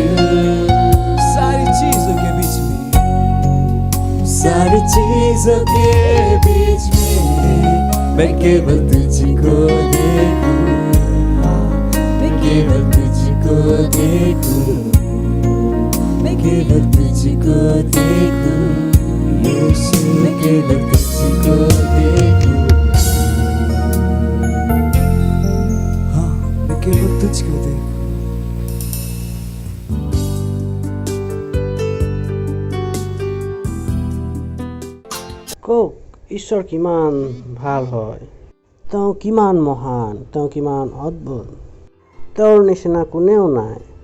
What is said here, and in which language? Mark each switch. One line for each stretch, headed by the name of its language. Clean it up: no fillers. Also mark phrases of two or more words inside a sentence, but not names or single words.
Hindi: सारी चीजों के बीच में, सारी चीजों के बीच में मैं केवल तुझको देखूं, मैं केवल तुझको देखूं, मैं केवल तुझको देखूं यीशु, मैं केवल तुझको देखूं, हाँ, मैं केवल तुझको देखूं।
Assamese: কওক ঈশ্বৰ কিমান ভাল হয়, তেওঁ কিমান মহান, তেওঁ কিমান অদ্ভুত, তেওঁৰ নিচিনা কোনেও নাই।